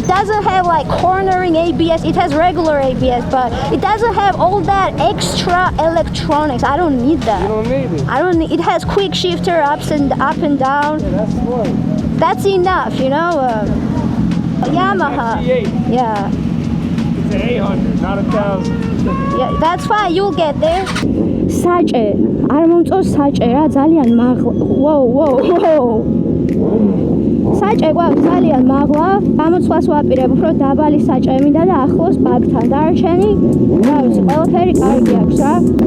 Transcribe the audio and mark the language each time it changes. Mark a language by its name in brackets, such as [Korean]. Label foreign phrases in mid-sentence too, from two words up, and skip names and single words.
[English] It doesn't have like cornering ABS. It has regular ABS, but it doesn't have all that extra electronics. I don't need that. You don't need it. I don't need, it has quick shifter up and down. Yeah, that's smart. That's enough, you know. Yamaha. G8. Yeah. It's an 800, not 1,000. Yeah, that's fine. You'll get there. [Georgian] საჭე არ მომწონს საჭე რა ძალიან მაღლა. [English] Whoa. [Georgian] საჭე გვაქვს ძალიან მაღლა. გამოცვლას ვაპირებ უფრო დაბალი საჭე მინდა და ახლოს ბაგთან. დარჩენი, რა ვიცი, ყველაფერი კარგი აქვს რა.